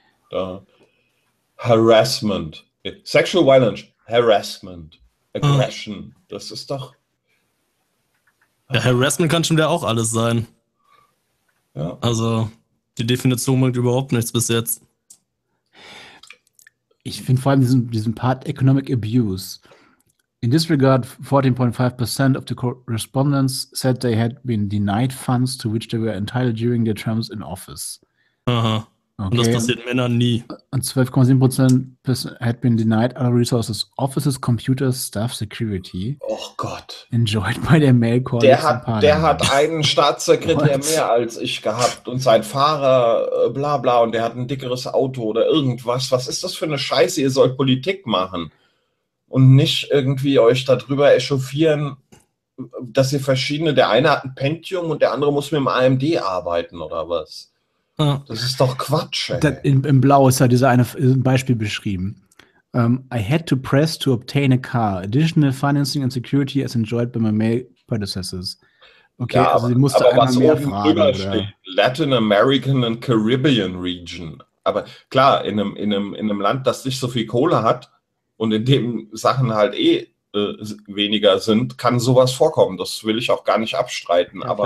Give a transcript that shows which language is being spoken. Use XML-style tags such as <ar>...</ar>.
<de>Da. Harassment. Sexual Violence, Harassment, Aggression, das ist doch... Ja, Harassment kann schon wieder auch alles sein. Ja. Also, die Definition bringt überhaupt nichts bis jetzt. Ich finde vor allem diesen Part Economic Abuse.</de> <en>In this regard, 14.5% of the respondents said they had been denied funds to which they were entitled during their terms in office.</en> <de>Aha. Okay. Und das passiert Männern nie.</de> <en>Und 12.7% had been denied other resources, offices, computers, staff, security.</en> <de>Oh Gott.</de> <en>Enjoyed by their male colleagues.</en> <de>Der hat einen Staatssekretär mehr als ich gehabt und sein Fahrer bla bla und der hat ein dickeres Auto oder irgendwas. Was ist das für eine Scheiße? Ihr sollt Politik machen und nicht irgendwie euch darüber echauffieren, dass ihr verschiedene, der eine hat ein Pentium und der andere muss mit dem AMD arbeiten oder was? Das ist doch Quatsch, ey. In Blau ist ja dieser eine Beispiel beschrieben.</de> <en>I had to press to obtain a car. Additional financing and security as enjoyed by my male predecessors.</en> <de>Okay, ja, also sie musste einmal mehr fragen. Aber was oben drüber steht,</de> <en>Latin American and Caribbean Region.</en> <de>Aber klar, in einem Land, das nicht so viel Kohle hat und in dem Sachen halt weniger sind, kann sowas vorkommen. Das will ich auch gar nicht abstreiten. Ja, aber</de>